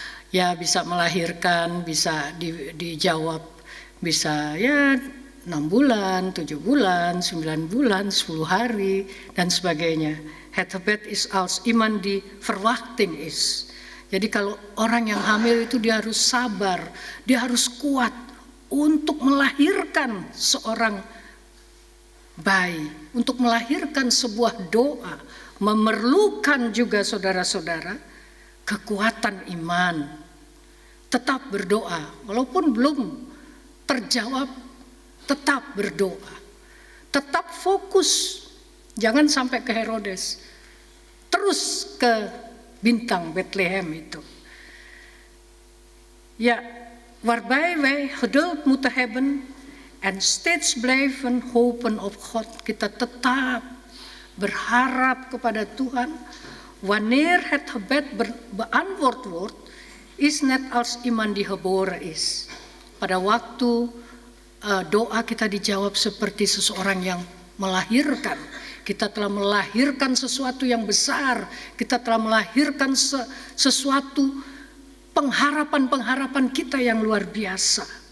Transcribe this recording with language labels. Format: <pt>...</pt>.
<id>Ya bisa melahirkan, bisa dijawab, bisa ya 6 bulan, 7 bulan, 9 bulan, 10 hari, dan sebagainya.</id> <nl>Het gebed is als iemand die verwachting is.</nl> <id>Jadi kalau orang yang hamil itu dia harus sabar, dia harus kuat untuk melahirkan seorang bayi, untuk melahirkan sebuah doa, memerlukan juga saudara-saudara kekuatan iman. Tetap berdoa, walaupun belum terjawab, tetap berdoa, tetap fokus, jangan sampai ke Herodes, terus ke bintang Bethlehem itu.</id> <nl>Ja, waarbij wij geduld moeten hebben en steeds blijven hopen op God.</nl> <id>Kita tetap berharap kepada Tuhan.</id> <nl>Wanneer het gebed beantwoord wordt, is net als iemand die geboren is.</nl> <id>Pada waktu doa kita dijawab seperti seseorang yang melahirkan. Kita telah melahirkan sesuatu yang besar. Kita telah melahirkan sesuatu pengharapan-pengharapan kita yang luar biasa.</id>